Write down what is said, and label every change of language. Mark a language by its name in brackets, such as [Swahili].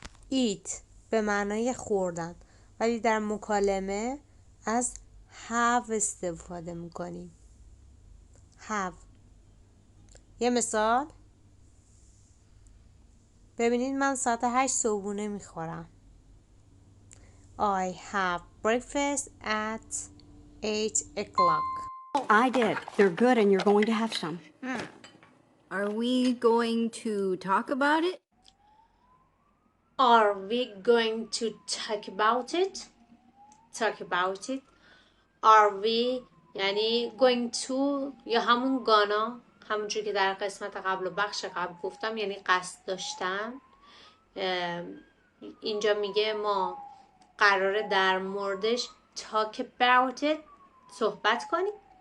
[Persian] eat به معنای خوردن، ولی در مکالمه از have استفاده میکنیم. [English] have. [Persian] یه مثال ببینید من ساعت 8 صبحونه میخورم. [English] I have breakfast at 8 o'clock. I did. They're good and you're going to have some. Are we going to talk about it? Are we going to talk about it? Talk about it. Are we [Persian] یعنی [English] going to [Persian] یا همون گانا، همونجور که در قسمت قبل و بخش قبل گفتم، یعنی قصد داشتن. اینجا میگه ما قراره در موردش [English] talk about it [Persian] صحبت کنیم.